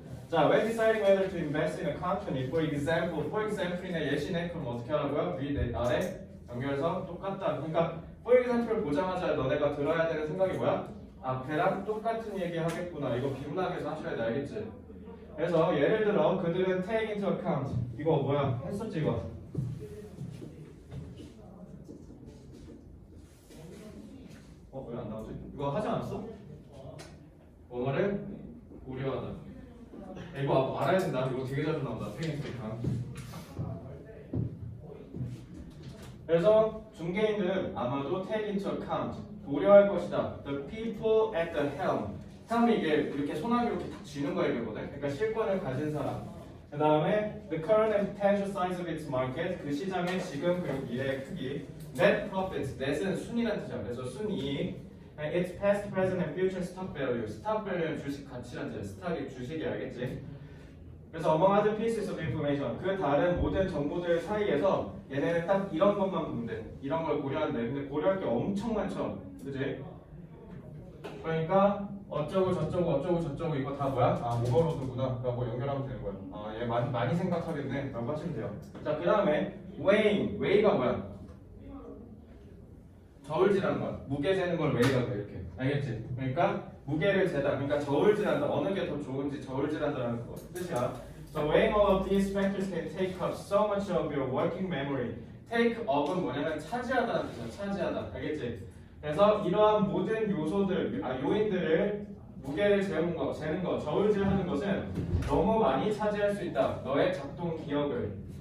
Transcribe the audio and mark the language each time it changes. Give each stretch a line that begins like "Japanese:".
English: 자, when deciding whether to invest in a company, for example이나
Korean: 예시네. 그럼 어떻게 하라고요? 위 아래 연결해서 똑같다. 그러니까 for example을 보자마자 너네가 들어야 되는 생각이 뭐야? 앞에랑 똑같은 얘기 하겠구나. 이거 비문학에서 하셔야 돼. 알겠지? 그래서 예를 들어 그들은
English: take into account.
Korean: 이거 뭐야? 했었지 이거. 왜 안 나오지? 이거 하지 않았어? 뭐를 고려하다. 이거 알아야 된다. 이거 되게 자주 나온다.
English: take into account.
Korean: 그래서 중개인들은 아마도
English: take into account.
Korean: 고려할 것이다.
English: The people at the helm.
Korean: helm이 이게 이렇게 소나기 이렇게 탁 쥐는 거 얘기거든. 그러니까 실권을 가진 사람.
English: 그 다음에 the current and potential size of its market,
Korean: 그 시장의 지금 그리고 미래의 크기. net profits, net은 순이라는 뜻이야. 그래서 순이익.
English: its past, present and future stock value.
Korean: stock value는 주식 가치라는 뜻이야. 스탁이 주식이 알겠지? 그래서
English: among other pieces of information,
Korean: 그 다른 모든 정보들 사이에서 얘네는 딱 이런 것만 보면 돼. 이런 걸 고려하는데 근데 고려할 게 엄청 많죠. 그지? 그러니까 어쩌고 저쩌고 이거 다 뭐야? 아 오버로드구나 라고 연결하면 되는 거야. 아 얘 많이 생각하겠네 라고 하시면 돼요. 자 그 다음에 weigh가 뭐야? 저울질하는 거야. 무게 재는 걸 weigh라고 해 이렇게. 알겠지? 그러니까 무게를 재다. 그러니까 저울질한다. 어느 게 더 좋은지 저울질한다는 거 뜻이야.
English: So weighing all of these factors can take up so much of your working memory.
Korean: Take up은 뭐냐면 차지하다는 뜻이야. 차지하다. 알겠지? 그래서 이러한 모든 요소들, 요인들을 무게를 재는 거, 저울질하는 것은 너무 많이 차지할 수 있다. 너의 작동 기억을.